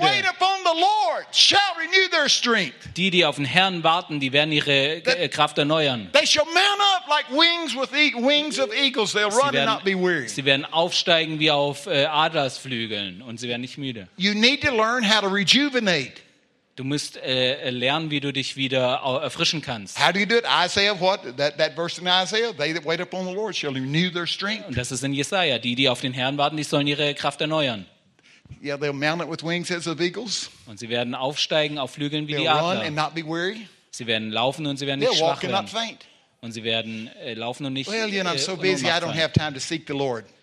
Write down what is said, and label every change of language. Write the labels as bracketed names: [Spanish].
[English] They wait upon the Lord shall renew their strength. [German] Die auf den Herrn warten, die werden ihre Kraft erneuern. [English] They shall mount up like wings with wings of eagles. They'll run and not be weary. [German] Sie werden aufsteigen wie auf Adlersflügeln und sie werden nicht müde. [English] You need to learn how to rejuvenate. [German] Du musst lernen, wie du dich wieder erfrischen kannst. [English] How do you do it? Isaiah, what? That verse in Isaiah, they that wait upon the Lord shall renew their strength. [German] Und das ist in Jesaja, die auf den Herrn warten, die sollen ihre Kraft erneuern. [English] Yeah, they'll mount it with wings as of eagles. [German] Und sie werden aufsteigen auf Flügeln wie [English] they'll Run and not be weary. [German] Sie werden laufen und sie werden nicht [English] they'll [German] schwach [English] walk and not faint. [German] Und sie werden laufen und nicht. [English] Well, you know, I'm so busy, I don't have time to seek the Lord.